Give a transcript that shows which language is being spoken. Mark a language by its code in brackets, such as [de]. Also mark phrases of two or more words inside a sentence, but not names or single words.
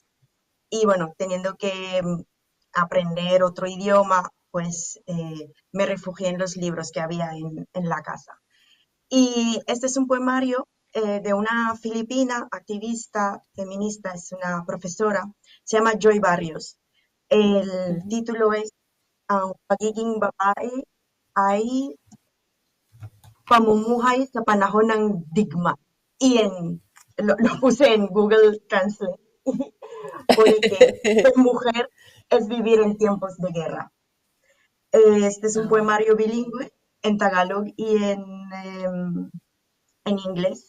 [es] Y bueno, teniendo que aprender otro idioma, pues me refugié en los libros que había en la casa. Y este es un poemario de una filipina activista feminista, es una profesora, se llama Joy Barrios. El título es Ang pagiging babae ay pamumuhay sa panahon ng digma. Y lo puse en Google Translate. Pone que ser mujer es vivir en tiempos de guerra. Este es un poemario bilingüe en tagalog y en inglés.